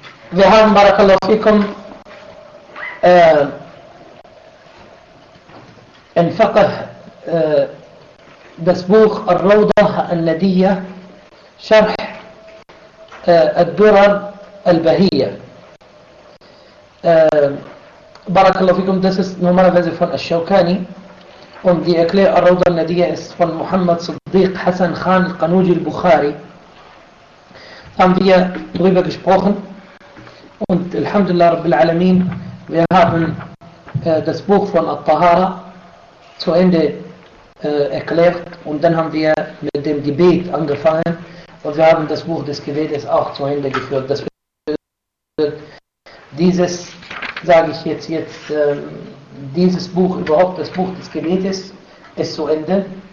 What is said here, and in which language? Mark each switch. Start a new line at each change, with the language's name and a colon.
German: Wir haben, barakallahu fikum, in Fiqh das Buch Ar-Rawdah An-Nadiyya, Scharh Ad-Durar البهية.
Arabic: بارك الله فيكم.
English: This is
German: normalerweise von الشوكاني. Und die Erklärung الروضة النادية ist von محمد صديق حسن خان القنوجي البخاري. Haben wir darüber gesprochen. Und
Arabic: الحمد لله رب العالمين.
German: Wir haben das Buch von الطهارة zu Ende erklärt. Und dann haben wir mit dem Gebet angefangen. Und wir haben das Buch des Gebetes auch zu Ende geführt. Das dieses, sage ich jetzt, dieses Buch, überhaupt das Buch des Gebetes, ist zu Ende.